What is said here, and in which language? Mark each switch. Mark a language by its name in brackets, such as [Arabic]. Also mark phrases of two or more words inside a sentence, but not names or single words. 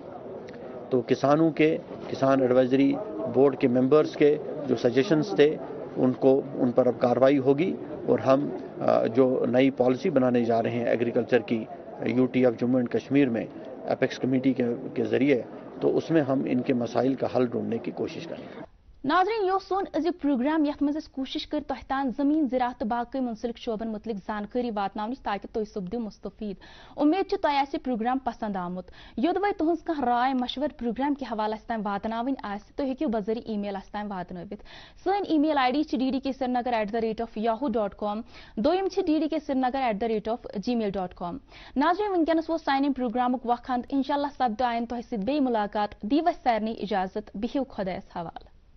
[Hindi] तो किसानों के, किसान [English] advisory board [Hindi] के मेंबर्स के जो सजेशंस थे उन पर अब कार्रवाई होगी और हम जो नई पॉलिसी बनाने जा रहे हैं एग्रीकल्चर की यूटी ऑफ जम्मू एंड कश्मीर में [English] apex committee [Hindi] के जरिए, तो उसमें हम इनके मसाइल का हल ढूंढने की कोशिश करेंगे। [Kashmiri] नाज़रीन, यो सोन अज़िक प्रोग्राम यथ मज कोशिश कर तह तान जमीन ज़राअत बाकी मुंसलिक शोबन मुतलिक जानकारी वातनावनिच ताकि तुम सपदो मुस्तफीद। उम्मीद तह प्रोग्राम पसंद आमुत। योदवे तुहज कह राय मशवर प्रोग्राम के हवाले तान वातनावन तुम हेकियो बजरी ईमेल तान वातनवित। सन [English] email ID [Kashmiri] ddksrinagar@yahoo.com, दोयम ddksrinagar@gmail.com। नाज़रीन, वनकस वो साइन प्रोग्राम वक्त इंशाल्लाह सपद आयन तुह सद बे मुलाकात। दीव सारनी इजाजत, बिहिव खुदायस हवाल।